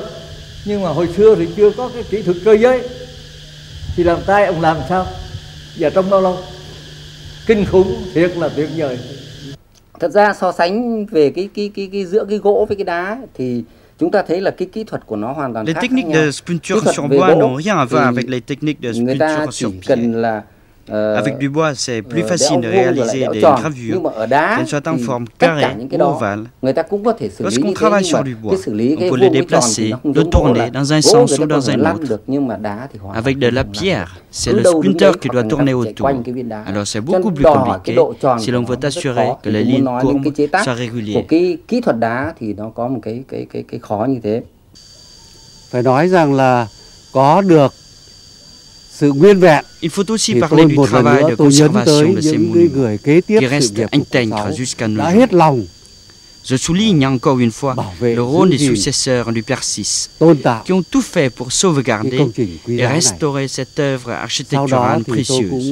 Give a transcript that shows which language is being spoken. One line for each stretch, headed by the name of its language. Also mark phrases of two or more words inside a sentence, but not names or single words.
Vietnamese: Nhưng mà hồi xưa thì chưa có cái kỹ thuật cơ giới, thì làm tay ông làm sao? Và trong bao lâu? Kinh khủng, thiệt là tuyệt vời. Thật ra so sánh về cái giữa cái gỗ với cái đá thì chúng ta thấy là cái kỹ thuật của nó hoàn toàn khác nhau.
French: Les techniques de sculpture sur bois n'ont rien à voir avec les techniques de sculpture sur pierre. Avec du bois, c'est plus facile de réaliser des gravures, qu'elles soient en forme carrée ou ovale. Lorsqu'on travaille sur du bois, on peut les déplacer, le tourner dans un sens ou dans un autre. Avec de la pierre, c'est le sculpteur qui doit tourner autour. Alors c'est beaucoup plus compliqué si l'on veut assurer que les lignes courbes soient régulières.
Vietnamese: Kỹ thuật đá thì nó có một cái khó như thế. Phải nói rằng là có được sự nguyên vẹn.
French: Il faut aussi parler du travail de conservation de ces monuments qui restent intègres jusqu'à nos jours. Je souligne encore une fois le rôle des successeurs du Père VI, qui ont tout fait pour sauvegarder et restaurer cette œuvre architecturale précieuse.